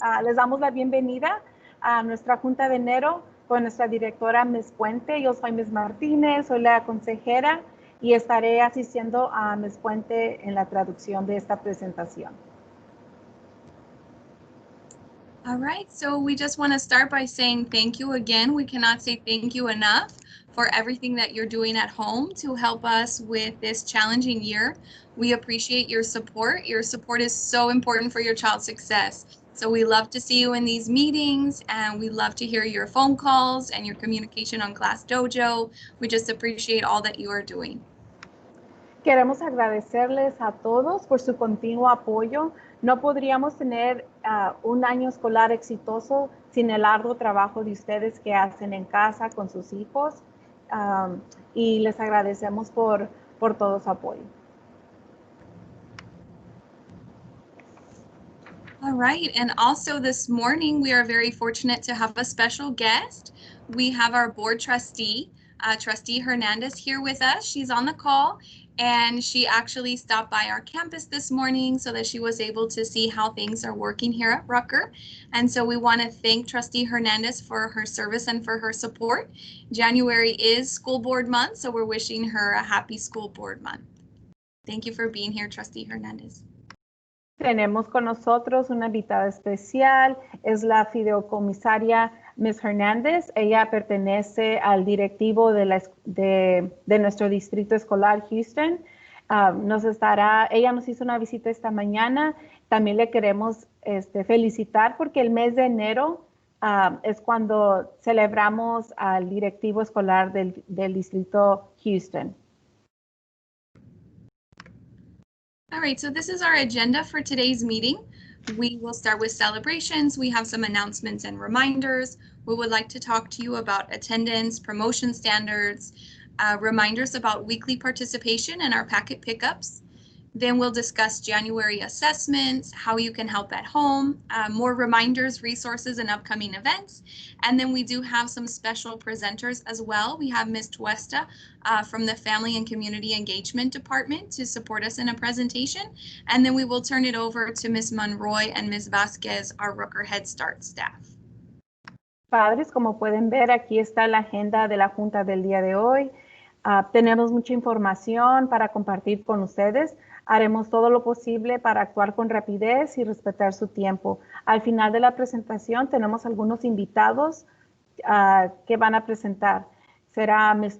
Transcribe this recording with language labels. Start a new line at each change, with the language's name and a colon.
Spanish: Les damos la bienvenida a nuestra junta de enero con nuestra directora, Ms. Puente. Yo soy Ms. Martínez, soy la consejera y estaré asistiendo a Ms. Puente en la traducción de esta presentación.
English: All right, so we just want to start by saying thank you again. We cannot say thank you enough for everything that you're doing at home to help us with this challenging year. We appreciate your support. Your support is so important for your child's success. So we love to see you in these meetings, and we love to hear your phone calls and your communication on Class Dojo. We just appreciate all that you are doing.
Spanish: Queremos agradecerles a todos por su continuo apoyo. No podríamos tener un año escolar exitoso sin el arduo trabajo de ustedes que hacen en casa con sus hijos. Y les agradecemos por todo su apoyo.
English: All right, and also this morning we are very fortunate to have a special guest. We have our board trustee, Trustee Hernandez, here with us. She's on the call, and she actually stopped by our campus this morning so that she was able to see how things are working here at Rucker. And so we want to thank Trustee Hernandez for her service and for her support. January is school board month, so we're wishing her a happy school board month. Thank you for being here, Trustee Hernandez.
Spanish: Tenemos con nosotros una invitada especial, es la fideicomisaria Ms. Hernández. Ella pertenece al directivo de nuestro distrito escolar Houston. Ella nos hizo una visita esta mañana. También le queremos felicitar porque el mes de enero es cuando celebramos al directivo escolar del distrito Houston.
English: All right, so this is our agenda for today's meeting. We will start with celebrations. We have some announcements and reminders. We would like to talk to you about attendance, promotion standards, reminders about weekly participation and our packet pickups. Then we'll discuss January assessments, how you can help at home, more reminders, resources, and upcoming events. And then we do have some special presenters as well. We have Ms. Tuesta from the Family and Community Engagement Department to support us in a presentation. And then we will turn it over to Ms. Monroy and Ms. Vasquez, our Rucker Head Start staff.
Spanish: Padres, como pueden ver, aquí está la agenda de la Junta del día de hoy. Tenemos mucha información para compartir con ustedes. Haremos todo lo posible para actuar con rapidez y respetar su tiempo. Al final de la presentación tenemos algunos invitados que van a presentar. Será Ms.